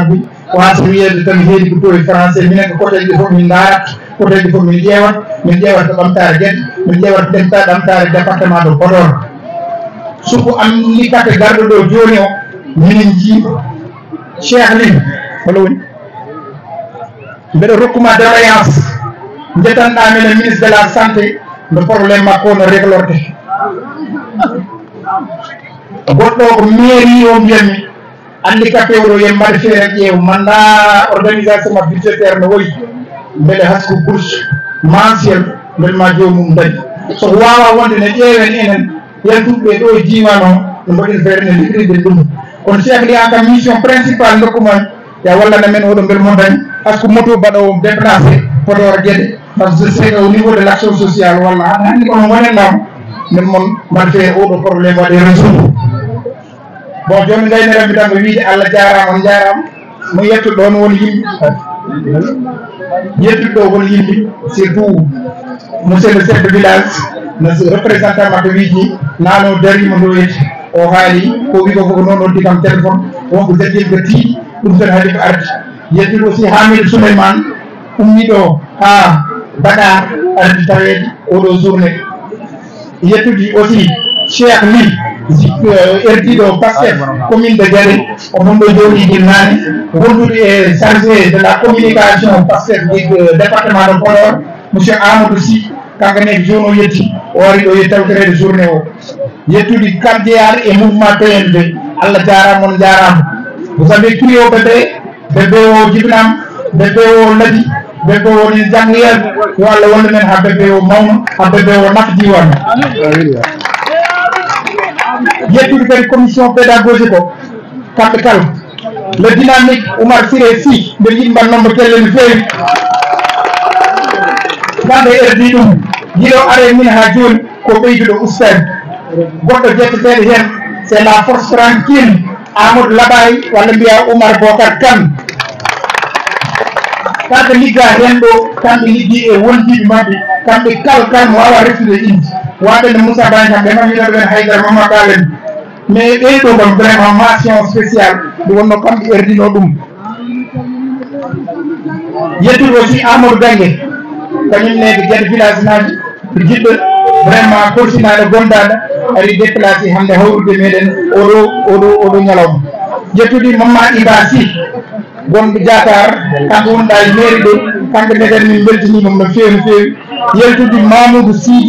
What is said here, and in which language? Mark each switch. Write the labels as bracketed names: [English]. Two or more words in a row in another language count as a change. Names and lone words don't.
[Fula] mabɓe wasa wiyede tan heedi ko to e français minen ko côté ɗi fof min daarat côté fof min ƴeewat ko ɓamtare Guédé min ƴeewat ɓamtare [French] département de Podor [Fula] soko anni kate garɗo ɗo joni o minin jiiɗo Cheikh Ly holo woni mbeɗa rokkuma défaillance jettanɗa minen [French] ministre de la santé [Fula] nde probléme makko no réglorde goɗɗo ko mairie o mbiyatmi handicapé oɗo yen mbaɗa feere ƴeew manda organisation ma budgétaire no woyi beele hasko [French] bourse mensuel [Fula] beele ma jomum dañi so wawa wonde ne ƴeewen enen yantuɓe ɗo e diwan o no mbaɗin feere ne liggiride ɗum kono Cheikh Ly an kam [French] mission principale [Fula] dokkuma ya wallana men oɗo beele mo dañi hasko moto mbaɗowo déplacé Podor Guédé [French] par ce que c'est au niveau de l'action sociale [Fula] walla hande kono wonenɗam min moon mbaɗa feere oɗo probléme waɗe résoudre bon joni gaynoranmi tan ko wiide Allah jarama on jarama mo yettuɗo ɗon woni yimɓe yettuɗo ɗo woni yimɓe surtout [French] monsieur le chef de village [Fula] no représentant mabɓe wiiji nano darima ɗo yetti o haali ko wi ko koko noon noddi kam téléphone wonko jaggilɓe tiiɗi ɗum tan haadi ko ardi yettude aussi Hamidou Souleymane ummiɗo ha Dakar ardi tawede oɗo journée yettude aussi Cheikh Ly erdiɗo Pastef [French] commune de Guédé [Fula] o mon ɗo joni jinnani wondude e [French] chargé de la communication Pastef département de Podor monsieur Amadou Sy [Fula] kankane zone o yetti o wari ɗo yettawterede journée o yettude cardéar [French] et mouvement [Fula] PNV Allah jarama on jarama [French] vous savez [Fula] cri o bébé o jibinama bébé o laaɗi bébé o woni janggoyade yo Allah wonde men ha bébé o mawna ha bébé o nafa diwan yettude kadi [French] commission pédagogique [Fula] o kamɓe kala [French] le dynamique [Fula] Oumar Siré Sy mbeɗa yiɗi mbannombo kelle no feewi kamɓe erdi ɗum yiɗo are min ha joni ko ɓeyduɗo ustade goɗɗo jetteteɗo hen [French] c'est la force tranquille [Fula] Amadou Labay walla mbiya Oumar Bocar Kane kamɓe ligga hen ɗo kamɓe liggi e wondiɓe mabɓe kamɓe kala kam wawa reftude inde waɓe no Moussa Baye kam ɓe maminoɗo ɓen haydara Mama Ɓalen mais ɓeyɗo kam [French] vraiment mention spéciale [Fula] ɗum wonno kamɓe erdino ɗum yettude aussi Amadou Gangue kañum nede Guédé village naji jiɗɗo vraiment korsinade gondade ari déplacé hande hawrude meɗen oɗo ñalawma yettude Mamma Iba Sy gonɗo Diatar kanko wonɗa e mairie ɗo kanko neden min beltinimam no fewi no fewi yettude Mamoudou Sidi